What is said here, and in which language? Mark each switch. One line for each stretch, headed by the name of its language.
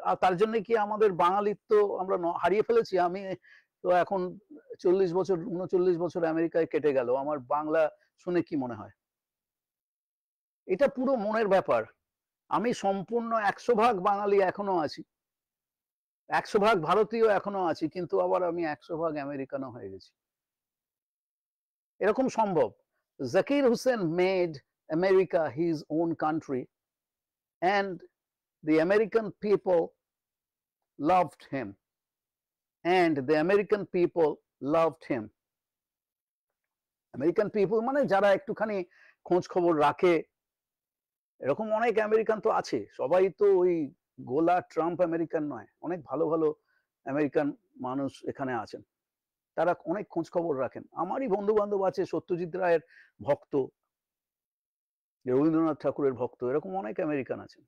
Bangla: আর তার জন্য কি আমাদের বাঙালিত্ব আমরা হারিয়ে ফেলেছি? আমি তো এখন 40 বছর 39 বছর আমেরিকায় কেটে গেল। আমার বাংলা শুনে কি মনে হয়? এটা পুরো মনের ব্যাপার। আমি সম্পূর্ণ ১০০ ভাগ বাঙালি এখনো আছি। ১০০ ভাগ ভারতীয় এখনো আছি। কিন্তু আবার আমি ১০০ ভাগ আমেরিকানও হয়ে গেছি। এরকম সম্ভব।
English: Zakir Hussain made America his own country and the American people loved him and the American people loved him.
Bangla: American people মানে যারা একটুখানি খোঁজ খবর রাখে, এরকম অনেক আমেরিকান তো আছে। সবাই তো ওই গোলা ট্রাম্প আমেরিকান নয়। অনেক ভালো, ভালো আমেরিকান মানুষ এখানে আছেন। তারা অনেক খোঁজ খবর রাখেন। আমারই বন্ধু-বান্ধব আছে সত্যজিৎ রায়ের ভক্ত, রবীন্দ্রনাথ ঠাকুরের ভক্ত, এরকম অনেক আমেরিকান আছেন।